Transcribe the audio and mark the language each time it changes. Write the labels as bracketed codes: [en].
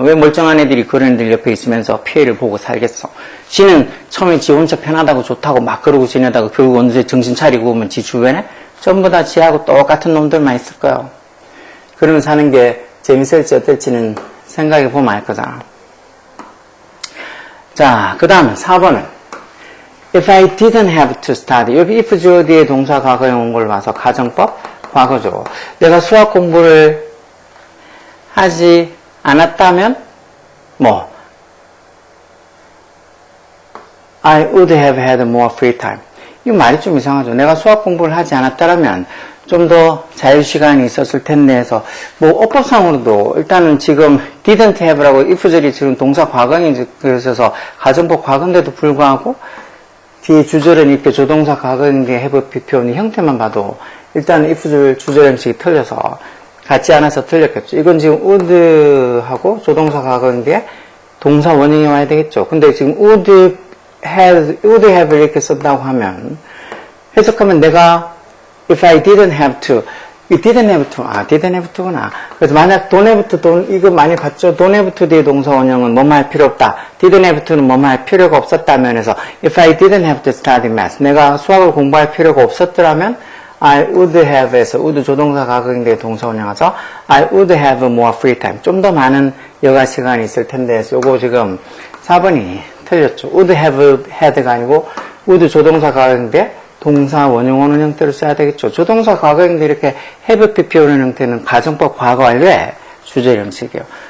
[ko] 왜 멀쩡한 애들이 그런 애들 옆에 있으면서 피해를 보고 살겠어. 지는 처음에 지 혼자 편하다고 좋다고 막 그러고 지내다가 결국 언제 정신 차리고 오면 지 주변에 전부 다 지하고 똑같은 놈들만 있을 거야. 그러면 사는 게 재밌을지 어떨지는 생각해 보면 알 거잖아. 자, 그 다음에 4번은 [en] If I didn't have to study. [ko] 여기 if 주어 뒤에 동사 과거형 온 걸 봐서 가정법 과거죠. 내가 수학 공부를 하지 않았다면 뭐 [en] I would have had more free time. [ko] 이 말이 좀 이상하죠. 내가 수학 공부를 하지 않았다면 좀 더 자유시간이 있었을 텐데 해서 뭐 어법상으로도 일단은 지금 didn't have라고 if절이 지금 동사 과거형이 그래서 가정법 과거인데도 불구하고 뒤에 주절은 이렇게 조동사 과거형의 have 표현의 형태만 봐도 일단 if 주절 형식이 틀려서 같지 않아서 틀렸겠죠. 이건 지금 would하고 조동사 과거형의 동사 원형이 와야 되겠죠. 근데 지금 [en] would have [ko] 이렇게 쓴다고 하면 해석하면 내가 [en] if I didn't have to, didn't have to, didn't have to구나. [ko] 그래서 만약 [en] don't have to, [ko] 이거 많이 봤죠? don't have to 뒤에 동사 원형은 뭐뭐 할 필요 없다. [en] didn't have to [ko] 는 뭐뭐 할 필요가 없었다면 해서 [en] if I didn't have to study math, [ko] 내가 수학을 공부할 필요가 없었더라면 [en] I would have에서 would 조동사 과거형의 동사 원형에서 I would have more free time. [ko] 좀 더 많은 여가 시간이 있을 텐데 해서 요거 지금 4번이 틀렸죠. would have had가 아니고 would 조동사 과거형의 동사 원형 오는 형태로 써야 되겠죠. 조동사 과거형도 이렇게 have pp 오는 형태는 가정법 과거 완료의 주절 형식이에요.